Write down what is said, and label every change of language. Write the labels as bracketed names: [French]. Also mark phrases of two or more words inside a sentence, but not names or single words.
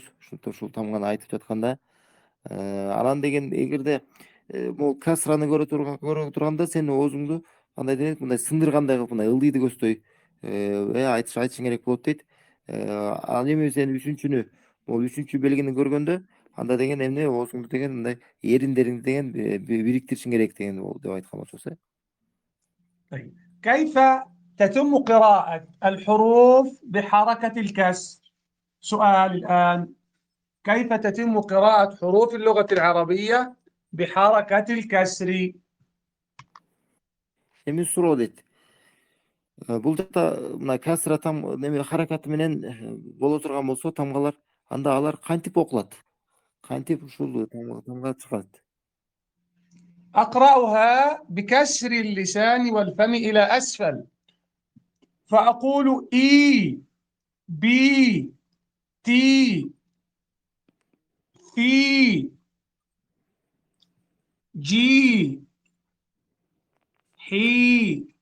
[Kyrgyz] Ушул тамганы айтып жатканда, анан деген эгерде могу касраны көрө турганда сен оозуңду кандай дейт, мындай сындыргандай кылып, мындай ылдыйды көздөй айтышың керек болот дейт. Ал эми сен үчүнчүнү, могу үчүнчү белгини көргөндө анда деген эмне оозуңду деген мындай эриндериңди деген бириктиришиң керек деген деп айткан болчубуз. [Arabic] طيب، كيف تتم قراءة الحروف بحركة الكسر؟ سؤال الآن: كيف تتم قراءة حروف اللغة العربية بحركة الكسر؟ [Kyrgyz] Эми суроо дейт. Бул жакта мына касра неме харакаты менен боло турган болсо тамгалар, анда алар кантип окулат? Кантип ушул тамга чыгат? [Arabic] أقرأها بكسر اللسان والفم إلى أسفل، فأقول إي، بي، تي، في، جي، حي،